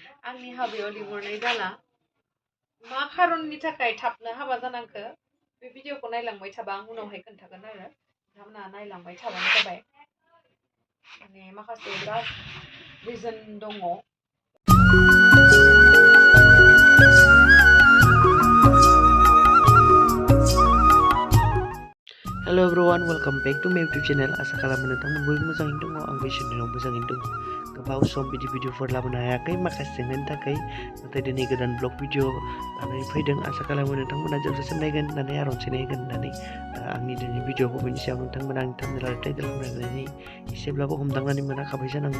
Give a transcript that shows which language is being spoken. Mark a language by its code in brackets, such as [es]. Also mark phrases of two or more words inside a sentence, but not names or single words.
[brx] आंनि हाबायाव लिंहरनाय जाला मा खारननि थाखाय थाबनो हाबा जानांखो बे भिडिअखौ नायलांबाय थाबा आं उनावहाय खोन्थागोन आरो नोंथांमोना नायलांबाय थाबानो जाबाय माने माखासे बिराद रिजन दङ। [en] Hello everyone, welcome back to my YouTube channel. [brx] Asa खालामो नोंथांमोन बयबो मोजाङैनो दङ आंबो इसोरनि मोजाङैनो दङ। गोबाव सम बिदि भिडिअफोर लाबोनो हायाखै माखासे जेंनानि थाखाय नाथाय दिनै गोदान ब्लग भिडिअ लानानै फैदों। आसा खालामो नोंथांमोना जोबजासिम नायगोन होननानै आरो अनसायनाय होगोन होननानै आंनि दिनै भिडिअखौ बेनि सायाव नोंथांमोना आंनि थांनाय आरो टाइटेल खालामनानै एसेब्लाबो हमदांनानै मोनाखाबाय जानांगौ।